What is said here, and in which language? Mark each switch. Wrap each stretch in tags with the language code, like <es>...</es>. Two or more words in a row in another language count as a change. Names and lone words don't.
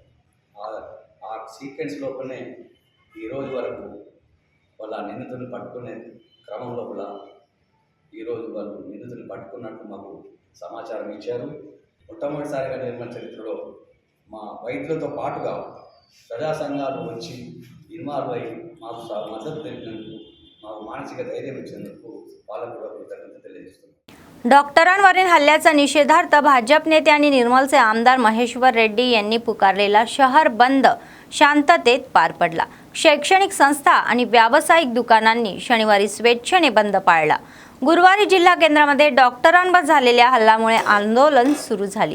<te>ఆ సీక్వెన్స్ లోపలనే ఈరోజు వరకు వాళ్ళ నిందితులను పట్టుకునే క్రమం లోపల ఈరోజు వాళ్ళు నిందితులను పట్టుకున్నట్టు మాకు సమాచారం ఇచ్చారు. మొట్టమొదటిసారిగా నిర్మల్ చరిత్రలో మా వైద్యులతో పాటుగా ప్రజా సంఘాలు వచ్చి ఇన్వాల్వ్ అయ్యి మాకు మద్దతు తెలిపినందుకు, మాకు మానసిక ధైర్యం ఇచ్చినందుకు వాళ్ళకు కూడా కృతజ్ఞత తెలియజేస్తున్నాం.</te> <mr>डॉक्टरांवरील हल्ल्याचा निषेधार्थ भाजप नेते आणि निर्मलचे आमदार महेश्वर रेड्डी यांनी पुकारलेला शहर बंद शांततेत पार पडला. शैक्षणिक संस्था आणि व्यावसायिक दुकानांनी शनिवारी स्वेच्छेने बंद पाळला. गुरुवारी जिल्हा केंद्रामध्ये डॉक्टरांवर झालेल्या हल्ल्यामुळे आंदोलन सुरू झाली.</mr>